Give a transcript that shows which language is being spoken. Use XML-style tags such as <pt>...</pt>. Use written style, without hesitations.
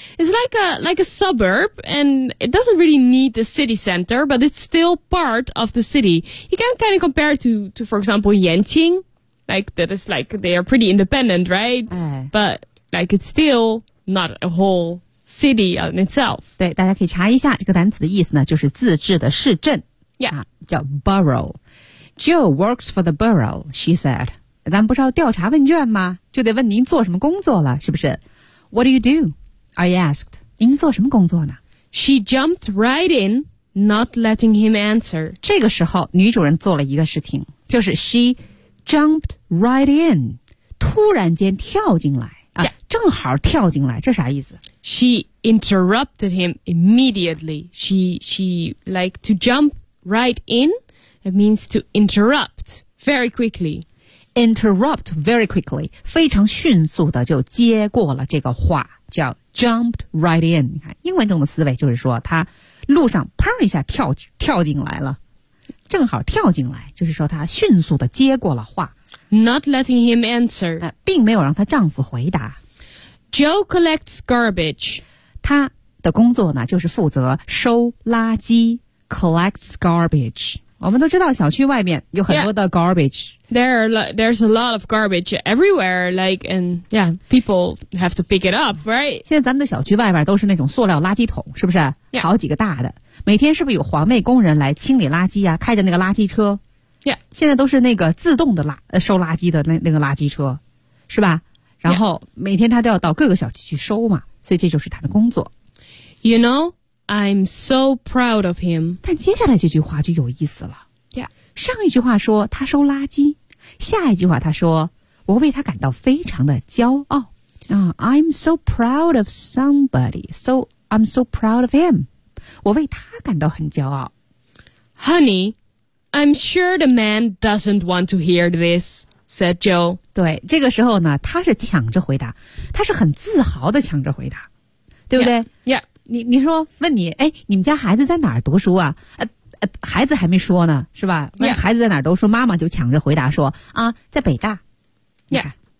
<en>It's like a suburb, and it doesn't really need the city center, but it's still part of the city. You can kind of compare it to for example, Yanqing. Like, that is like, they are pretty independent, right? But, like, it's still not a whole city in itself.</en> <zh>对，大家可以查一下这个单词的意思呢，就是自治的市镇。</zh> <en>Yeah. 叫 borough. Jill works for the borough, she said.</en> <zh>咱不是要调查问卷吗？就得问您做什么工作了，是不是？</zh> <en>What do you do? I asked.</en> <zh>您做什么工作呢？</zh> <en>She jumped right in, not letting him answer.</en> <zh>这个时候，女主人做了一个事情，就是 she...</zh> <en>Jumped right in,</en> <zh>突然间跳进来、</zh> <en>yeah.</en> <zh>正好跳进来，这啥意思？</zh> <en>She interrupted him immediately. She like to jump right in. It means to interrupt very quickly. Interrupt very quickly,</en> <zh>非常迅速的就接过了这个话，叫</zh> <en>jumped right in.</en> <zh>你看英文中的思维就是说，他路上砰一下跳进来了。正好跳进来，就是说她迅速地接过了话。</zh> <en>Not letting him answer.</en> <zh>并没有让她丈夫回答。</zh> <en>Joe collects garbage.</en> <zh>她的工作呢，就是负责收垃圾。</zh> <en>Collects garbage.</en> <zh>我们都知道小区外面有很多的 garbage.</zh> <en>Yeah, there's a lot of garbage everywhere. Like, and yeah, people have to pick it up, right?</en> <zh>现在咱们的小区外面都是那种塑料垃圾桶，是不是？</zh> <en>Yeah.</en> <zh>好几个大的。每天是不是有环卫工人来清理垃圾啊？开着那个垃圾车</zh> <en>，Yeah，</en> <zh>现在都是那个自动的收垃圾的那个垃圾车，是吧？然后每天他都要到各个小区去收嘛，所以这就是他的工作。</zh> <en>You know, I'm so proud of him。</en> <zh>但接下来这句话就有意思了。</zh> <en>Yeah，</en> <zh>上一句话说他收垃圾，下一句话他说我为他感到非常的骄傲啊。</zh> <en>I'm so proud of somebody. So I'm so proud of him.</en> <zh>我为他感到很骄傲。</zh> <en>Honey, I'm sure the man doesn't want to hear this, said Joe.</en> <zh>对，这个时候呢，他是抢着回答，他是很自豪的抢着回答，对不对？</zh> <en>Yeah, yeah.</en> <zh>你说问你，哎，你们家孩子在哪儿读书啊？孩子还没说呢，是吧？问孩子在哪儿读书，妈妈就抢着回答说啊，在北大。</zh> <en>Yeah.</en>